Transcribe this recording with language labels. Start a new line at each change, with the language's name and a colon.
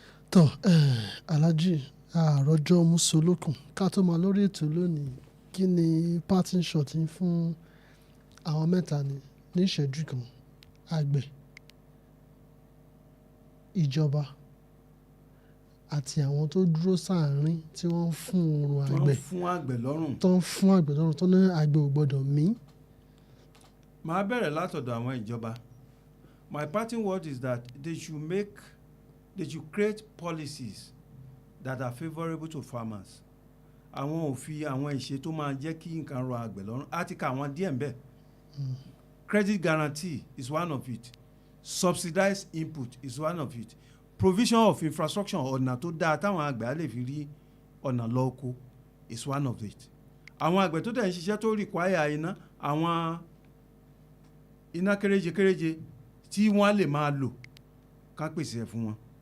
Yoruba: Tó Alhaji àròjọ musolókun ká tó máa lórí ètò lónìí kí ni parting shot yín fún àwọn mẹ́ta ní ìṣẹ́jú kan àgbẹ̀ ìjọba àti àwọn tó dúró sáàárín tí wọ́n ń fún oorun àgbẹ̀ tó ń fún àgbẹ̀ lọ́rùn tó ní àgbẹ̀ ò gbọ́dọ̀ mí. Màá bẹ̀rẹ̀ látọ̀dọ̀ àwọn ìjọba.
English: My parting word is that they should create policies that are favourable to farmers.
Yoruba: Àwọn òfin àwọn ìṣe tó máa jẹ́ kí nǹkan rọ àgbẹ̀ lọ́rùn àti ká àwọn díẹ̀ ń bẹ.
English: Credit guarantee is one of it. Subsidized input is one of it. Provision of infrastructure
Yoruba: ọ̀nà tó dáa táwọn àgbẹ̀ á lè fi rí ọ̀nà lọ oko
English: is one of it.
Yoruba: Àwọn àgbẹ̀ tó dẹ̀ ń ṣiṣẹ́ tó require iná àwọn iná kéréje tí wọ́n lè máa lò ká pèsè ẹ̀ fún wọn.